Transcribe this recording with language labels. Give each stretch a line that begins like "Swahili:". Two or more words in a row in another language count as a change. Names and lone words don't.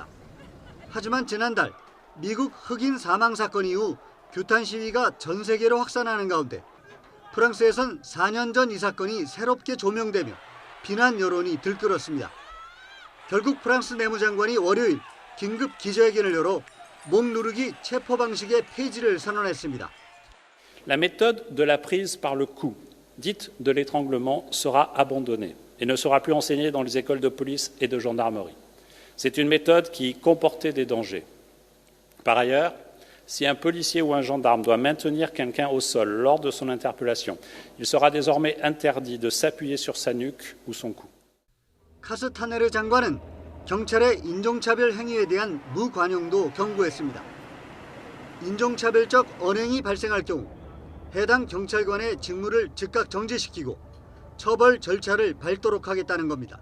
Korean: 하지만 지난달 미국 흑인 사망 사건 이후 규탄 시위가 전 세계로 확산하는 가운데 프랑스에선 4년 전 이 사건이 새롭게 조명되며 비난 여론이 들끓었습니다. 결국 프랑스 내무장관이 월요일 긴급 기자회견을 열어 목 누르기 체포 방식의 폐지를 선언했습니다.
French: La méthode de la prise par le cou, dite de l'étranglement, sera abandonnée et ne sera plus enseignée dans les écoles de police et de gendarmerie. C'est une méthode qui comportait des dangers. Par ailleurs, si un policier ou un gendarme doit maintenir quelqu'un au sol lors de son interpellation, il sera désormais interdit de s'appuyer sur sa nuque ou son cou.
Korean: 카스타네르 장관은 경찰의 인종차별 행위에 대한 무관용도 경고했습니다. 인종차별적 언행이 발생할 경우 해당 경찰관의 직무를 즉각 정지시키고 처벌 절차를 밟도록 하겠다는 겁니다.